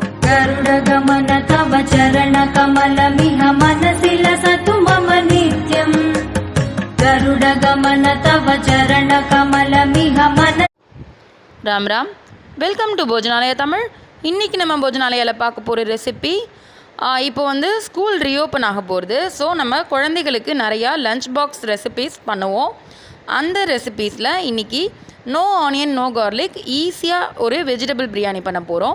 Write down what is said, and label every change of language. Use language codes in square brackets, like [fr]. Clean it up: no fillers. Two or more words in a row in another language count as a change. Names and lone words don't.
[sa] गरुडगमन तव चरणकमलमिह मनसि लसतु मम नित्यम् गरुडगमन तव चरणकमलमिह मन राम राम [en] welcome to Bhojanalaya Tamil. [ta] இன்றைக்கி நம்ம போஜனாலயாவில் பார்க்க போகிற ரெசிபி இப்போ [en] school reopen [ta] ஆக போகிறது. ஸோ நம்ம குழந்தைகளுக்கு நிறையா [en] lunch box recipes [ta] பண்ணுவோம். அந்த ரெசிபீஸில் இன்றைக்கி [en] no onion no garlic [ta] ஈஸியாக ஒரு [en] vegetable biryani [ta] பண்ண போகிறோம்.